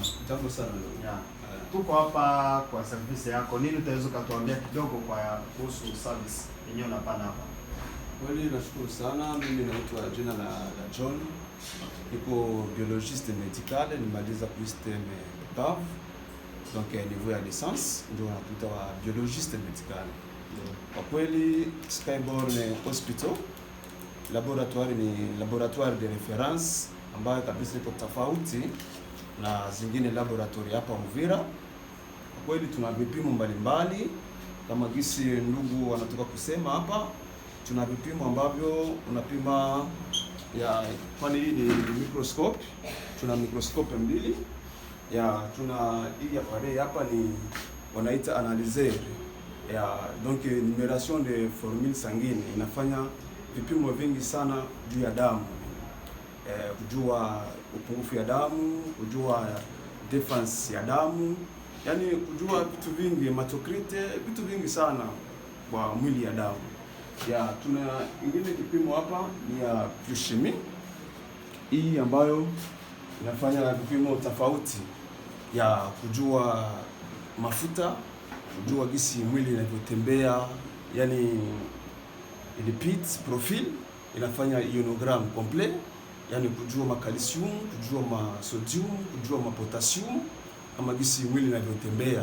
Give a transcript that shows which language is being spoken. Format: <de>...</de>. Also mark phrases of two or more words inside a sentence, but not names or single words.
<sw>Jambo sana ndugu. Yeah. Tuko hapa kwa service yako. Nini utaweza kutuambia kidogo kuhusu service yenyewe unapana hapa? Kweli nashukuru sana. Mimi naitwa jina la John. Niko</sw> <fr>biologiste médical,</fr> <sw>nimaliza system BAV. Donc niveau ya licence ndio natuita wa</sw> <fr>biologiste médical.</fr> <sw>Kwa kweli Skyborn Hospital laboratoire ni</sw> <fr>laboratoire de référence</fr> <sw>ambayo kabisa iko tofauti na zingine laboratory hapa Uvira. Kwa kweli tuna vipimo mbalimbali kama gisi ndugu wanatoka kusema hapa. Tuna vipimo ambavyo unapima ya kwani hii ni microscope. Tuna microscope mbili. Tuna hii appareil hapa ni wanaita analyser donc</sw> <fr>numération de formule sanguine,</fr> <sw>inafanya vipimo vingi sana juu ya damu, kujua upungufu ya damu, kujua defense ya damu, yani kujua vitu vingi, hematocrite, vitu vingi sana kwa mwili ya damu. Tuna ingine kipimo hapa ni ya biochimie, hii ambayo inafanya vipimo tofauti ya kujua mafuta, kujua gisi mwili inavyotembea, yani</sw> <en>lipids profile,</en> <sw>inafanya</sw> <fr>ionogram complet,</fr> <sw>yani kujua makalsium, kujua masodium, kujua mapotassium, kama gisi mwili inavyotembea.</sw>